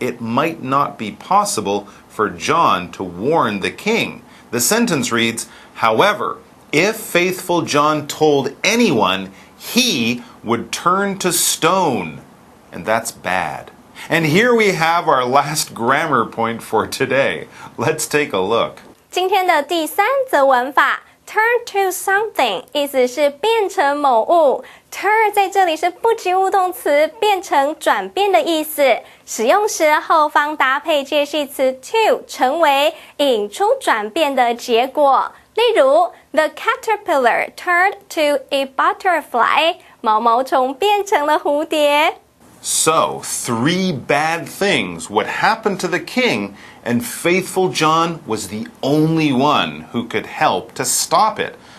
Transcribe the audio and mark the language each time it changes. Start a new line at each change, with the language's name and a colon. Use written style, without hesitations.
English: It might not be possible for John to warn the king. The sentence reads, however, if faithful John told anyone, he would turn to stone. And that's bad. And here we have our last grammar point for today. Let's take a look.
Chinese: 今天的第3则文法
English: turn to something
Chinese: 意思是变成某物 turn 在这里是不及物动词，变成转变的意思，使用时后方搭配介系词 to 成为引出转变的结果。例如
English: The caterpillar turned to a butterfly
Chinese: 毛毛虫变成了蝴蝶。
English: So, 3 bad things would happen to the king, and faithful John was the only one who could help to stop it.